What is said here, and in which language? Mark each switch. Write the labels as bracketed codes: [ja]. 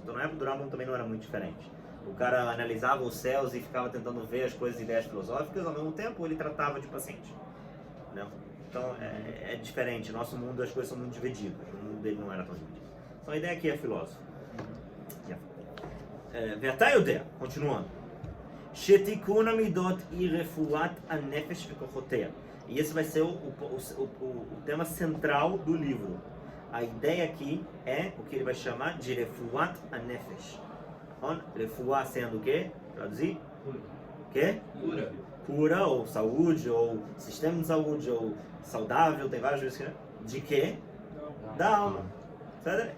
[pt] Então na época do Rambam também não era muito diferente. O cara analisava os céus e ficava tentando ver as coisas e ideias filosóficas, ao mesmo tempo ele tratava de paciente. Né? Então é diferente, no nosso mundo as coisas são muito divididas, o mundo dele não era tão dividido. Então a ideia aqui é filósofo. [he] ואתה יודע, [pt] continuando, [he] שתיקון המידות היא רפואת הנפש וכוחותיה. [pt] E esse vai ser o tema central do livro. A ideia aqui é o que ele vai chamar de refuat anefesh. Refuá sendo o quê? Traduzir? O quê? Cura. Cura, ou saúde, ou sistema de saúde, ou saudável, tem várias vezes que de quê? Da alma. Sabe?